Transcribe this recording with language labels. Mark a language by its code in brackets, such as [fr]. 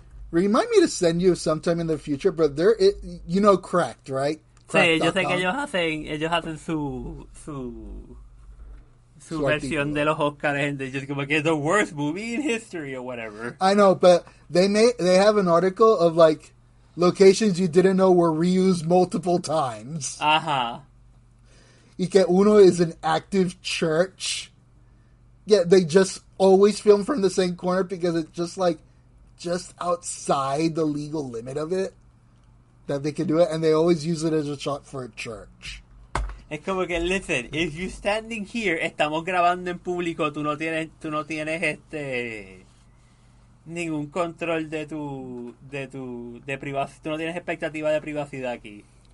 [en] Remind me to send you sometime in the future, but Cracked, right? [es] Sí, yo sé que ellos hacen su versión de los Oscars, and just como que the worst movie in history or whatever. [en] I know, but they have an article of like locations you didn't know were reused multiple times. Ajá. Y que uno is an active church. Yeah, they just always film from the same corner because it's just outside the legal limit of it that they can do it, and they always use it as a shot for a church. [es] Es como que, listen, if you're standing here, estamos grabando en público, tú no tienes ningún control de privacidad, tú no tienes expectativa de privacidad aquí.